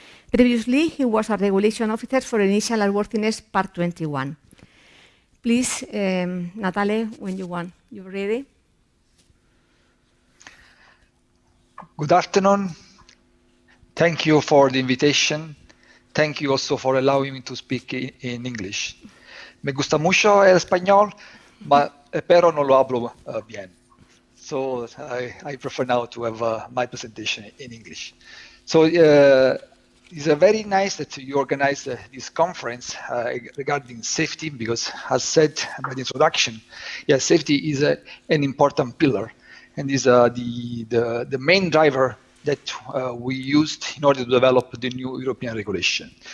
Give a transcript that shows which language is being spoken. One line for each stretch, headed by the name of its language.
English: Previously, he was a regulation officer for Initial Airworthiness Part 21. Please, Natalie, when you want. You ready? Good afternoon. Thank you for the invitation. Thank you also for allowing me to speak in English.
Spanish: Me gusta mucho el español, pero no lo hablo bien.
English: So I prefer now to have my presentation in English. So it's very nice that you organize this conference regarding safety, because as said by the introduction, yes, safety is an important pillar and is the main driver that we used in order to develop the new European regulation.